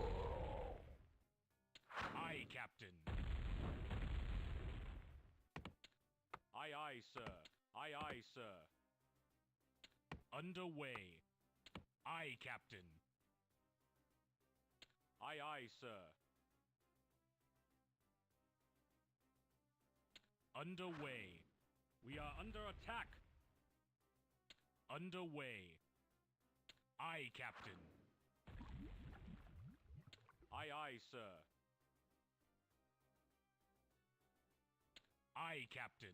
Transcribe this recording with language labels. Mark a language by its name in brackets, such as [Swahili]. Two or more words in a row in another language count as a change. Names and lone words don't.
[English] Aye, Captain. Aye, aye, sir. Aye, aye, sir. Underway. Aye, Captain. Aye, aye, sir. Underway. We are under attack. Underway. Aye, Captain. Aye, aye, sir. Aye, Captain.